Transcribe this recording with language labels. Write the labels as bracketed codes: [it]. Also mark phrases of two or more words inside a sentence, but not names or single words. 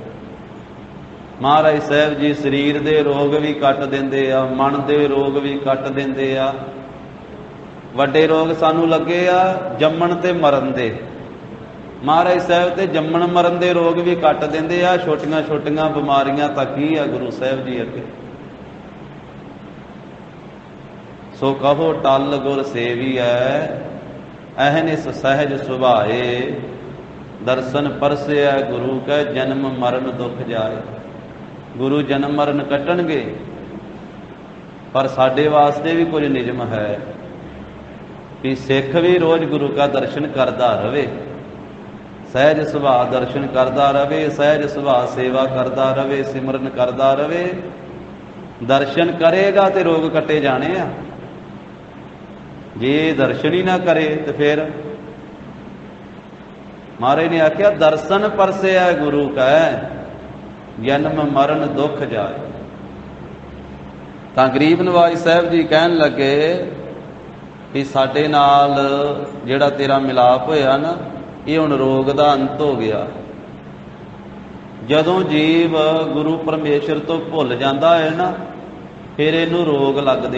[pa] ਮਹਾਰਾਜ ਸਾਹਿਬ ਜੀ ਸਰੀਰ ਦੇ ਰੋਗ ਵੀ ਕੱਟ ਦਿੰਦੇ ਆ, ਮਨ ਦੇ ਰੋਗ ਵੀ ਕੱਟ ਦਿੰਦੇ ਆ। ਵੱਡੇ ਰੋਗ ਸਾਨੂੰ ਲੱਗੇ ਆ ਜੰਮਣ ਤੇ ਮਰਨ ਦੇ, ਮਹਾਰਾਜ ਸਾਹਿਬ ਤੇ ਜੰਮਣ ਮਰਨ ਦੇ ਰੋਗ ਵੀ ਕੱਟ ਦਿੰਦੇ ਆ। ਛੋਟੀਆਂ ਛੋਟੀਆਂ ਬਿਮਾਰੀਆਂ ਤੱਕ ਹੀ ਆ ਗੁਰੂ ਸਾਹਿਬ ਜੀ ਅੱਗੇ। ਸੋ ਕਹੋ ਟਲ ਗੁਰ ਸੇਵੀ ਹੈ, ਅਹਿਨਿਸ ਸਹਜ ਸੁਭਾਏ, ਦਰਸ਼ਨ ਪਰਸਿਆ ਗੁਰੂ ਕੈ ਜਨਮ ਮਰਣ ਦੁੱਖ ਜਾਏ। ਗੁਰੂ ਜਨਮ ਮਰਨ ਕੱਟਣਗੇ, ਪਰ ਸਾਡੇ ਵਾਸਤੇ ਵੀ [hi] कुछ नियम है कि सिख भी रोज गुरु का दर्शन करता रहे, सहज सुभाव दर्शन करता रहे, सहज सुभाव सेवा करता रहे, सिमरन करता रहे। [pa] ਦਰਸ਼ਨ ਕਰੇਗਾ ਤੋ ਰੋਗ ਕੱਟੇ ਜਾਣੇ ਆ, ਜੇ ਦਰਸ਼ਨ ਹੀ ਨਾ ਕਰੇ ਤੋ ਫਿਰ ਮਹਾਰਾਜ ਨੇ ਆਖਿਆ ਦਰਸ਼ਨ ਪਰਸੇ ਹੈ ਗੁਰੂ ਕਾ ਜਨਮ ਮਰਨ ਦੁੱਖ ਜਾਏ। ਤੋ ਗਰੀਬ ਨਿਵਾਜ਼ ਸਾਹਿਬ ਜੀ ਕਹਿਣ ਲੱਗੇ ਕਿ ਸਾਡੇ ਨਾਲ ਜਿਹੜਾ ਤੇਰਾ ਮਿਲਾਪ ਹੋਇਆ ਨਾ, ਯੇ ਹੁਣ ਰੋਗ ਦਾ ਅੰਤ ਹੋ ਗਿਆ। ਜਦੋਂ ਜੀਵ ਗੁਰੂ ਪਰਮੇਸ਼ਰ ਤੋ ਭੁੱਲ ਜਾਤਾ ਹੈ ਨਾ, ਫਿਰ ਇਹਨੂੰ ਰੋਗ ਲੱਗਦੇ।